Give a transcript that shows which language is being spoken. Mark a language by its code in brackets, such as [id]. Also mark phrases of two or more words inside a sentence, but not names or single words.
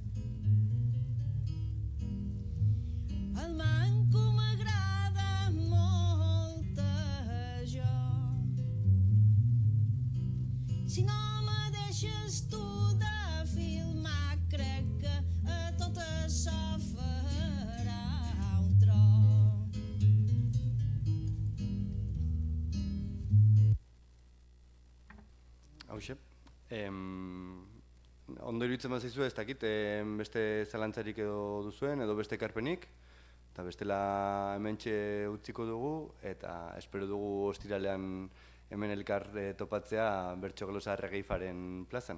[ca] El manco m'agrada molt a jo. Si no me deixes tu de filmar, crec que a tot això farà un tro. [eu] Hauxe. Ondo iruditzen bazaizu ez dakit, beste zalantzarik edo duzuen, edo beste ekarpenik, eta bestela hementxe utziko dugu, eta espero dugu ostiralean hemen elkar topatzea Bertsoglosa Regeifaren plazan.